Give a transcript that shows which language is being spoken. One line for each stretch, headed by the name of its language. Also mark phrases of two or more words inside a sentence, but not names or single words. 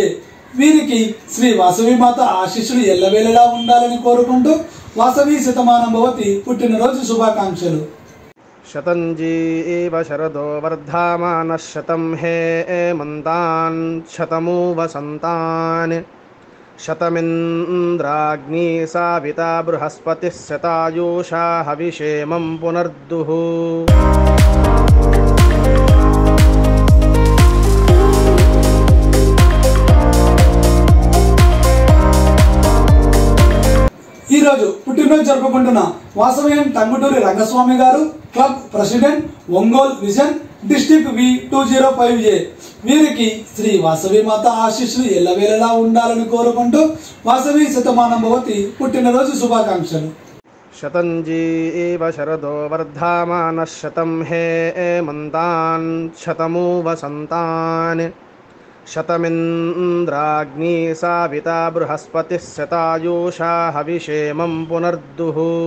Telugu: వీరికి శ్రీ వాసవి మాత ఆశీస్సులు ఎల్లవేళలా ఉండాలని కోరుకుంటూ వాసవి శతమానం భవతి పుట్టినరోజు శుభాకాంక్షలు।
Sanskrit: शतञ्जीव शरदो वर्धमानः शतं हेमन्तान् शतमु वसन्तान् शतमिन्द्राग्नी साविता बृहस्पतिः शतायुषा हविषेमं पुनर्दुः।
Telugu: ఈ రోజు పుట్టినరోజు జరుపుకుంటున్న వాసవియన్ టంగుటూరి రంగస్వామి గారు,
English: club president,
Telugu: ఒంగోల్ విజన్ డిస్ట్రిక్ట్ V205A। వీరికి శ్రీ వాసవి మాత ఆశీస్సులు ఎల్లవేళలా ఉండాలని కోరుకుంటూ వాసవి శతమానం భవతి పుట్టినరోజు శుభాకాంక్షలు।
Sanskrit: शतञ्जीव शरदो वर्धमानः शतं हेमन्तान् शतमु वसन्तान् शतमिन्द्राग्नी साविता बृहस्पतिः शतायुषा हविषेमं पुनर्दुः।